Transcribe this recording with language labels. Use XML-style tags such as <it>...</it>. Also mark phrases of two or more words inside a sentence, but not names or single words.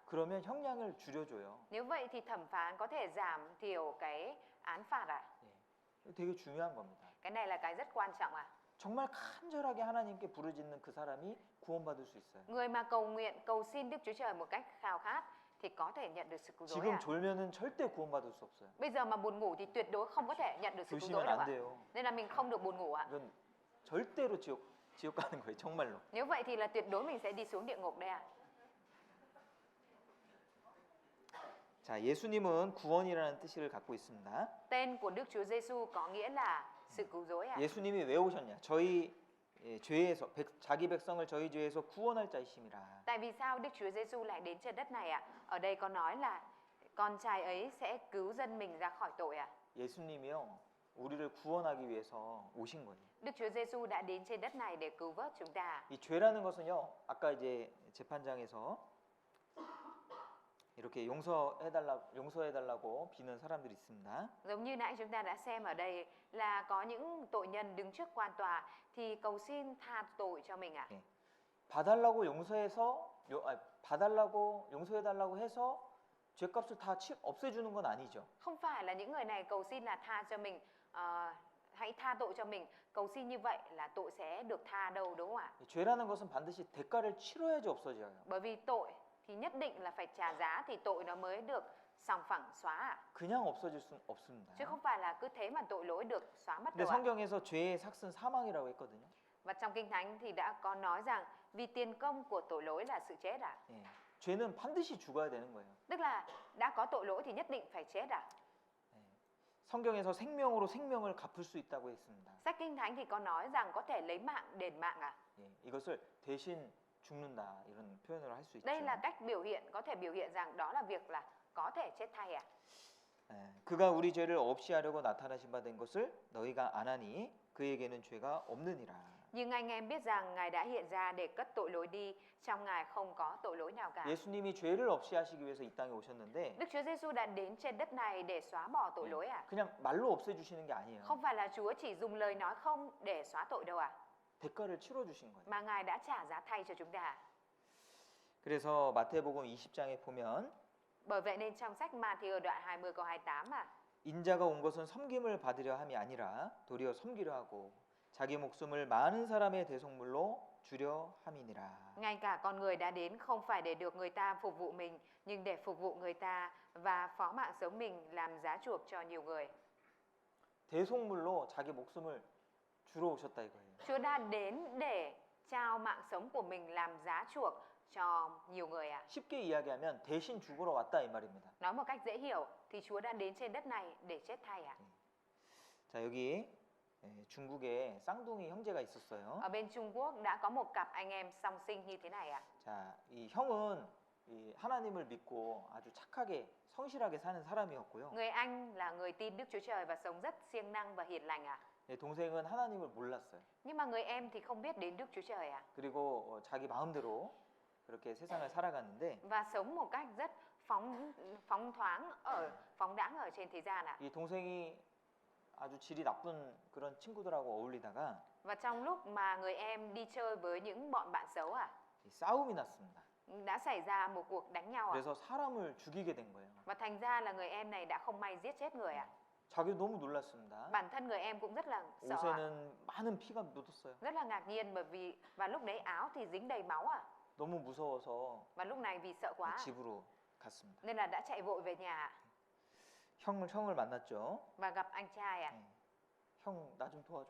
<ko>그러면 형량을 줄여줘요.</ko> <vi>Nếu vậy thì thẩm phán có thể giảm thiểu cái án phạt ạ.</vi> <ko>예. 되게 중요한 겁니다.</ko> <vi>Cái này là cái rất quan trọng ạ.</vi> <ko>정말 간절하게 하나님께 부르짖는 그 사람이 구원받을 수 있어요.</ko> <vi>Người mà cầu nguyện, cầu xin Đức Chúa Trời một cách khao khát thì có thể nhận được sự cứu rỗi</vi> <ko>지금</ko> <vi>ạ.</vi> <ko>졸면은 절대 구원받을 수 없어요.</ko> <vi>Bây giờ mà buồn ngủ thì tuyệt đối không có thể nhận được sự cứu</vi> <ko>조시면</ko> <vi>rỗi đâu</vi> <ko>안</ko> <vi>ạ.</vi> <ko>돼요.</ko> <vi>Nên là mình không được buồn ngủ ạ.</vi> <ko>이건 절대로 지옥 가는 거예요. 정말로.</ko> <vi>Nếu vậy thì là tuyệt đối mình sẽ đi xuống địa ngục đây ạ.</vi> <ko>자, 예수님은 구원이라는 뜻을 갖고 있습니다.</ko> <vi>Tên của Đức Chúa Giêsu có nghĩa là sự cứu rỗi ạ.</vi> <ko>예수님이 왜 오셨냐? 저희 죄에서 자기 백성을 저희 죄에서 구원할 자이심이라.</ko> <vi>Tại vì sao Đức Chúa Giêsu lại đến trên đất này ạ? Ở đây có nói là con trai ấy sẽ cứu dân mình ra khỏi tội ạ.</vi> <ko>예수님이요. 우리를 구원하기 위해서 오신 거예요.</ko> <vi>Đức Chúa Giêsu đã đến trên đất này để cứu vớt chúng ta.</vi> <ko>이 죄라는 것은요. 아까 이제 재판장에서 이렇게 용서해달라고 비는 사람들이 있습니다.</ko> <vi>Giống như nãy chúng ta đã xem ở đây là có những tội nhân đứng trước quan tòa thì cầu xin tha tội cho mình ạ.</vi> <ko>봐달라고 용서해달라고 해서 죄값을 다 없애주는 건 아니죠.</ko> <vi>Không phải là những người này cầu xin là tha cho mình hãy tha tội cho mình, cầu xin như vậy là tội sẽ được tha đâu, đúng không ạ?</vi> <ko>죄라는 것은 반드시 대가를 치러야지 없어져요.</ko> <vi>Bởi vì tội thì nhất định là phải trả giá thì tội nó mới được sòng phẳng xóa ạ.</vi> <ko>그냥 없어질 수는 없습니다.</ko> <vi>Chứ không phải là cứ thế mà tội lỗi được xóa mất</vi> <ko>근데</ko> <vi>đâu ạ.</vi> <ko>성경에서 죄의 삭은 사망이라고 했거든요.</ko> <vi>Và trong Kinh Thánh thì đã có nói rằng vì tiền công của tội lỗi là sự chết ạ.</vi> <ko>예. 죄는 반드시 죽어야 되는 거예요.</ko> <vi>Tức là đã có tội lỗi thì nhất định phải chết ạ.</vi> <ko>예. 성경에서 생명으로 생명을 갚을 수 있다고 했습니다.</ko> <vi>Sách Kinh Thánh thì có nói rằng có thể lấy mạng đền mạng ạ.</vi> <ko>예. 이것을 대신 죽는다 이런 표현을 할 수 있죠.</ko> <vi>Đây là cách biểu hiện, có thể biểu hiện rằng đó là việc là có thể chết thay ạ.</vi> <ko>예. 그가 우리 죄를 없이 하려고 나타나신 바 된 것을 너희가 안 하니 그에게는 죄가 없느니라.</ko> <vi>Nhưng anh em biết rằng Ngài đã hiện ra để cất tội lỗi đi, trong Ngài không có tội lỗi nào cả.</vi> <ko>예수님이 죄를 없이 하시기 위해서 이 땅에 오셨는데</ko> <vi>Đức Chúa Giêsu đã đến trên đất này để xóa bỏ tội lỗi ạ.</vi> <ko>그냥 말로 없애주시는 게 아니에요.</ko> <vi>Không phải là Chúa chỉ dùng lời nói không để xóa tội đâu ạ.</vi> <ko>대가를 치러주신 거예요.</ko> <vi>Mà Ngài đã trả giá thay cho chúng ta.</vi> <ko>그래서 마태복음 20장에 보면</ko> <vi>Bởi vậy nên trong sách Ma-thi-ơ đoạn 20 câu 28 ạ.</vi> <ko>인자가 온 것은 섬김을 받으려 함이 아니라 도리어 섬기려 하고 자기 목숨을 많은 사람의 대속물로 주려 함이니라.</ko> <vi>Ngay cả con người đã đến không phải để được người ta phục vụ mình, nhưng để phục vụ người ta và phó mạng sống mình làm giá chuộc cho nhiều người.</vi> <ko>대속물로 자기 목숨을 주러 오셨다 이거예요.</ko> <vi>Chúa đã đến để trao mạng sống của mình làm giá chuộc cho nhiều người ạ.</vi> <ko>쉽게 이야기하면 대신 죽으러 왔다 이 말입니다.</ko> <vi>Nói một cách dễ hiểu thì Chúa đã đến trên đất này để chết thay ạ.</vi> <ko>자 여기 중국에 쌍둥이 형제가 있었어요.</ko> <vi>Ở bên Trung Quốc đã có một cặp anh em song sinh như thế này ạ.</vi> <ko>자, 이 형은 이 하나님을 믿고 아주 착하게 성실하게 사는 사람이었고요.</ko> <vi>Người anh là người tin Đức Chúa Trời và sống rất siêng năng và hiền lành ạ.</vi> <ko>동생은 하나님을 몰랐어요.</ko> <vi>Nhưng mà người em thì không biết đến Đức Chúa Trời ạ.</vi> <ko>그리고 자기 마음대로 그렇게 세상을 살아갔는데</ko> <vi>Và sống một cách rất phóng đãng ở trên thế gian ạ.</vi> <ko>이 동생이 아주 질이 나쁜 그런 친구들하고 어울리다가</ko> <vi>Và trong lúc mà người em đi chơi với những bọn bạn xấu ạ,</vi> <ko>이 싸움이 났습니다.</ko> <vi>đã xảy ra một cuộc đánh nhau ạ.</vi> <ko>그래서 사람을 죽이게 된 거예요.</ko> <vi>Và thành ra là người em này đã không may giết chết người ạ.</vi> <ko>자기도 너무 놀랐습니다.</ko> <vi>Bản thân người em cũng rất là sợ ạ.</vi> <ko>옷에는 많은 피가 묻었어요.</ko> <vi>Rất là ngạc nhiên bởi vì và lúc đấy áo thì dính đầy máu ạ.</vi> <ko>너무 무서워서</ko> <vi>Và lúc này vì sợ quá</vi> <ko>집으로 갔습니다.</ko> <vi>nên là đã chạy vội về nhà ạ.</vi> <ko>형을 만났죠.</ko> <vi>Và gặp anh trai ạ.</vi> <ko>형 나 좀 도와줘.</ko>